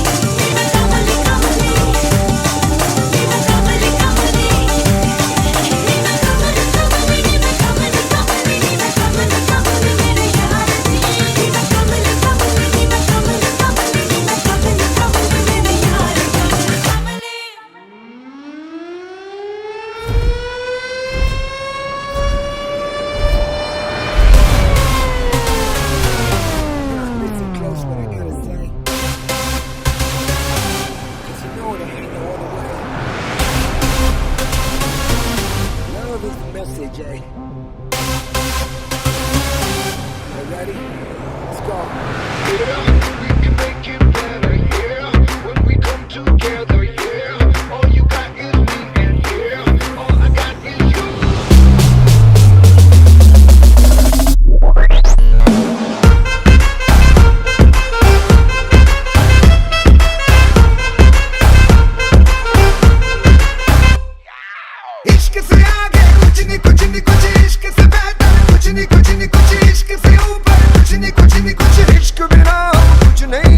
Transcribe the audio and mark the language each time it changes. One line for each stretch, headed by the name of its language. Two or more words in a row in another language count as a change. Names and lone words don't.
Punjabi: ਨੀ ਮੈਂ ਕਮਲੀ ਕਮਲੀ, ਨੀ ਮੈਂ ਕਮਲੀ ਕਮਲੀ, ਨੀ ਮੈਂ ਕਮਲੀ ਕਮਲੀ, ਨੀ ਮੈਂ ਕਮਲੀ ਕਮਲੀ, ਨੀ ਮੈਂ ਕਮਲੀ ਕਮਲੀ ਮੇਰੇ ਯਾਰ ਦੀ। ਨੀ ਮੈਂ ਕਮਲੀ ਕਮਲੀ, ਨੀ ਮੈਂ ਕਮਲੀ ਕਮਲੀ, ਨੀ ਮੈਂ ਕਮਲੀ ਕਮਲੀ ਮੇਰੇ ਯਾਰ ਦੀ।
English: Listen close what I gotta say, 'cause you know it ain't no other way. Love is the message, eh? You ready? Let's go. Yeah, we can make it better, yeah. When we come together, yeah. All you got is me, and yeah, all I got is you.
Hindi: इश्क से आगे कुछ नहीं कुछ नहीं कुछ, इश्क से बेहतर कुछ नहीं कुछ नहीं कुछ, इश्क से ऊपर कुछ नहीं कुछ नहीं कुछ, इश्क बिना हम कुछ नहीं।